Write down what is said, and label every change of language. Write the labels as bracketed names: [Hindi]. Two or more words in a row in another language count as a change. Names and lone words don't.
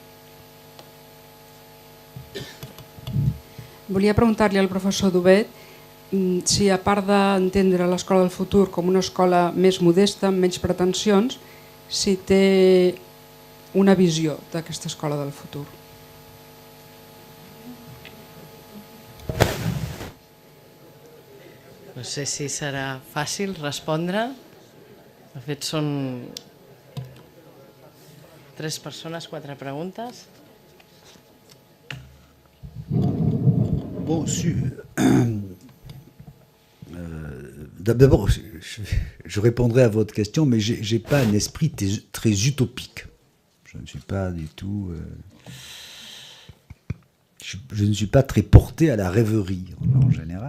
[Catalan] Volia preguntar-li al professor Dubet si, a part d'entendre l'escola del futur com una escola més modesta, amb menys pretensions, si té una visió d'aquesta escola del futur. No sé si serà fàcil respondre. De fet, són 3 persones, 4 preguntes. [French] Bon, d'abord, je répondrai à votre question, mais je n'ai pas un esprit très utopique. Je ne suis pas du tout... je ne suis pas très porté à la rêverie en général.